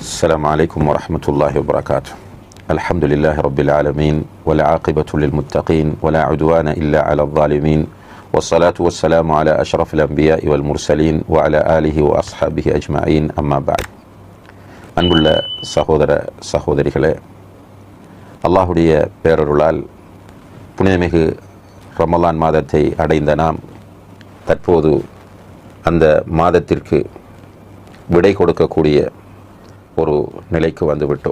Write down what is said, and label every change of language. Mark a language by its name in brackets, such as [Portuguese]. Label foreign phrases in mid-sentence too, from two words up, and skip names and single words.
[Arabic] السلام عليكم ورحمة الله وبركاته. الحمد لله رب العالمين والعاقبة للمتقين ولا عدوان إلا على الظالمين والصلاة والسلام على أشرف الأنبياء والمرسلين وعلى آله وأصحابه أجمعين أما بعد. [Tamil] அன்புள்ள சகோதர சகோதரிகளே, அல்லாஹுடைய பேரருளால் புனிதமிகு ரமலான் மாதத்தை அடைந்த நாம் தற்போது அந்த மாதத்திற்கு விடை கொடுக்கக்கூடிய ஒரு நிலைக்கு வந்துவிட்டோம்.